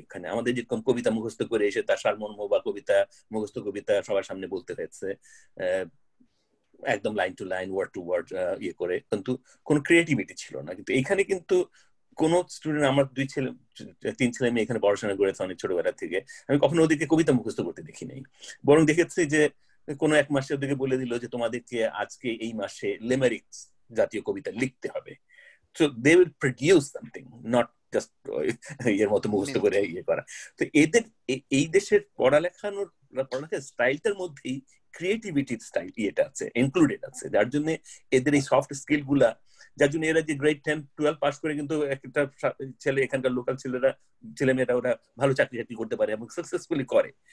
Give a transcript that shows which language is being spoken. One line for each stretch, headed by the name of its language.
Bangla: এখানে আমাদের যেরকম কবিতা মুখস্থ করে এসে তার সারমর্ম বা কবিতা মুখস্থ কবিতা সবার সামনে বলতে হয়েছে, একদম
English: line to line, word to word
Bangla: ইয়ে করে, কিন্তু কোনো ক্রিয়েটিভিটি ছিল না। কিন্তু এখানে কিন্তু কোন স্টুডেন্ট, আমার 3 ছেলে মেয়ে এখানে পড়াশোনা করেছে অনেক ছোটবেলা থেকে, আমি কখনো ওদেরকে কবিতা মুখস্থ করতে দেখি নাই। বরং দেখেছি যে কোনো এক মাসে ওদেরকে বলে দিল যে তোমাদেরকে আজকে এই মাসে লিমেরিক্স জাতীয় কবিতা লিখতে হবে।
English: So they will produce something, not just
Bangla: এর মতো মুখস্থ করে ইয়ে করা। তো এদের এই দেশের পড়ালেখার স্টাইলটার মধ্যেই ক্রিয়েটিভিটির স্টাইল ইয়েটা আছে, ইনক্লুডেড আছে, যার জন্য এদের এই সফট স্কিল গুলা, যার জন্য এরা যে গ্রেড 10-12 পাস করে কিন্তু একটা ছেলে, এখানকার লোকাল ছেলেমেয়েরা ওরা ভালো চাকরি করতে পারে এবং সাকসেসফুলি করে।